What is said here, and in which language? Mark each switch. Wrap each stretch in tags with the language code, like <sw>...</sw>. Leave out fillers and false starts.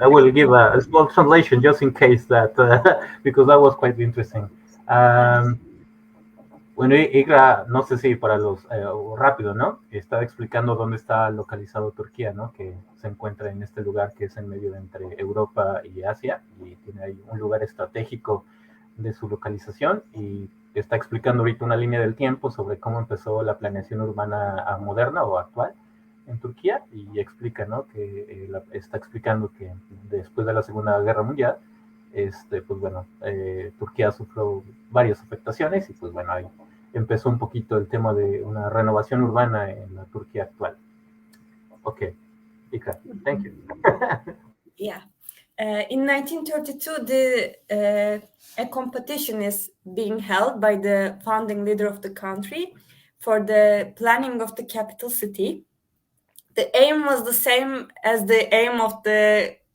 <en>I will give a small translation just in case that, because that was quite interesting.</en> <es>Bueno, Ikra, no sé si para los, rápido, ¿no? Estaba explicando dónde está localizado Turquía, ¿no? Que se encuentra en este lugar que es en medio de entre Europa y Asia, y tiene ahí un lugar estratégico de su localización, y está explicando ahorita una línea del tiempo sobre cómo empezó la planeación urbana moderna o actual en Turquía, y explica, ¿no? Que está explicando que después de la Segunda Guerra Mundial, pues bueno, Turquía sufrió varias afectaciones, y pues bueno, ahí empezó un poquito el tema de una renovación urbana en la Turquía actual.</es> <en>Okay, Ikra, thank you. Yeah. In 1932, a competition is being held by the founding leader of the country for the planning of the capital city. The aim was the same as the aim of the</en>